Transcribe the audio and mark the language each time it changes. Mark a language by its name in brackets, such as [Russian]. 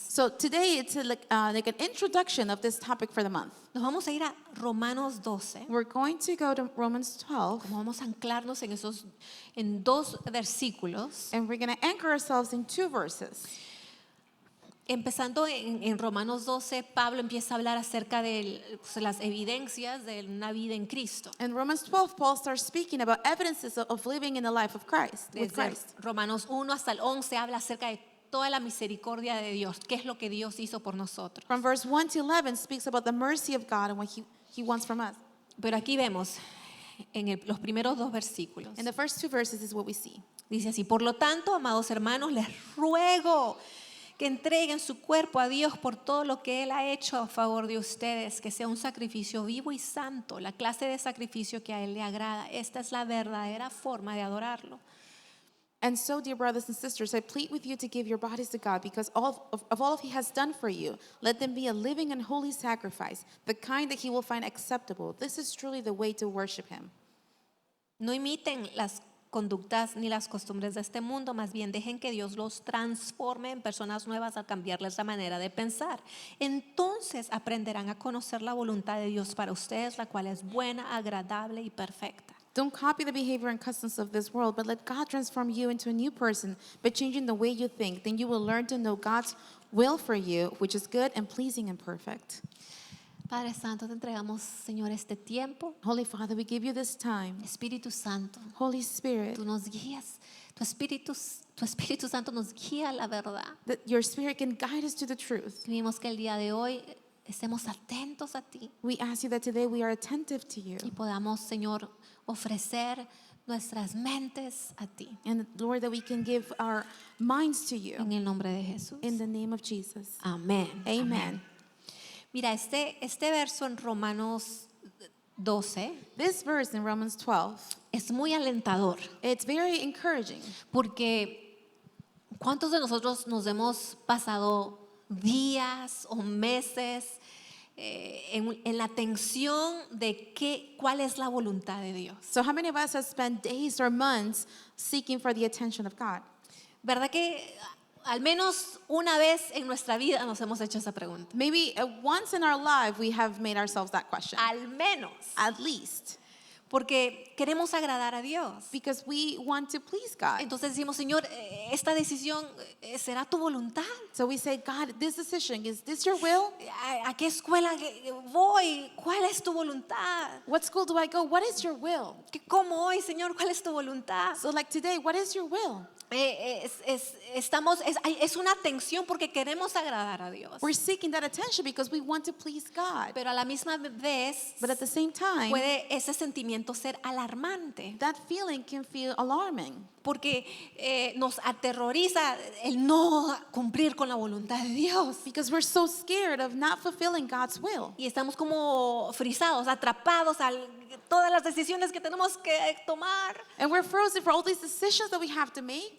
[English] So today it's like an introduction of this topic for the month. [Spanish] Nos vamos a ir a Romanos 12. [English] We're going to go to Romans 12, [Spanish] Como vamos a anclarnos en dos versículos. [English] and we're going to anchor ourselves in two verses. [Spanish] empezando en Romanos 12, Pablo empieza a hablar acerca de las evidencias de una vida en Cristo. [English] In Romans 12, Paul starts speaking about evidences of living in the life of Christ, with [Spanish] Desde [English] Christ. [Spanish] Romanos 1 hasta el 11 habla acerca de toda la misericordia de Dios, qué es lo que Dios hizo por nosotros. [English] From verse 1 to 11 speaks about the mercy of God and what he wants from us. [Spanish] Pero aquí vemos en los primeros 2 versículos. [English] In the first 2 verses is what we see. [Spanish] Dice así: por lo tanto, amados hermanos, les ruego que entreguen su cuerpo a Dios por todo lo que Él ha hecho a favor de ustedes, que sea un sacrificio vivo y santo, la clase de sacrificio que a Él le agrada. Esta es la verdadera forma de adorarlo. [English] And so, dear brothers and sisters, I plead with you to give your bodies to God because of all He has done for you. Let them be a living and holy sacrifice, the kind that He will find acceptable. This is truly the way to worship Him. [Spanish] No imiten las conductas ni las costumbres de este mundo, más bien dejen que Dios los transforme en personas nuevas al cambiarles la manera de pensar. Entonces aprenderán a conocer la voluntad de Dios para ustedes, la cual es buena, agradable y perfecta. [English] Don't copy the behavior and customs of this world, but let God transform you into a new person by changing the way you think. Then you will learn to know God's will for you, which is good and pleasing and perfect. [Spanish] Padre Santo, te entregamos, Señor, este tiempo. [English] Holy Father, we give you this time. [Spanish] Espíritu Santo, [English] Holy Spirit, [Spanish] tú nos guías. Tu Espíritu Santo nos guía a la verdad. [English] that your Spirit can guide us to the truth. [Spanish] Pedimos que el día de hoy estemos atentos a ti [English] We ask you that today we are attentive to you. [Spanish] y podamos, Señor, ofrecer nuestras mentes a ti. [English] And Lord, that we can give our minds to you. [Spanish] En el nombre de Jesús. [English] In the name of Jesus. [Spanish] Amén. [English] Amen. [Spanish] Mira, este verso en Romanos 12 [English] This verse in Romans 12, [Spanish] es muy alentador [English] it's very encouraging [Spanish] porque ¿cuántos de nosotros nos hemos pasado días o meses en la tensión de cuál es la voluntad de Dios? [English] So how many of us have spent days or months seeking for the attention of God? [Spanish] ¿Verdad que al menos una vez en nuestra vida nos hemos hecho esa pregunta? [English] Maybe once in our life we have made ourselves that question. [Spanish] Al menos. [English] At least. [Spanish] Porque queremos agradar a Dios. [English] Because we want to please God. [Spanish] Entonces decimos, Señor, esta decisión será tu voluntad. [English] So we say, God, this decision, is this your will? [Spanish] ¿A qué escuela voy? ¿Cuál es tu voluntad? [English] What school do I go? What is your will? [Spanish] ¿Qué como hoy, Señor? ¿Cuál es tu voluntad? [English] So like today, what is your will? [Spanish] Es una tensión porque queremos agradar a Dios. [English] We're seeking that attention because we want to please God. [Spanish] Pero a la misma vez [English] But at the same time, [Spanish] puede ese sentimiento ser alarmante. [English] that feeling can feel alarming. [Spanish] Porque nos aterroriza el no cumplir con la voluntad de Dios. [English] Because we're so scared of not fulfilling God's will. [Spanish] Y estamos como frisados, atrapados a todas las decisiones que tenemos que tomar. [English] And we're frozen for all these decisions that we have to make.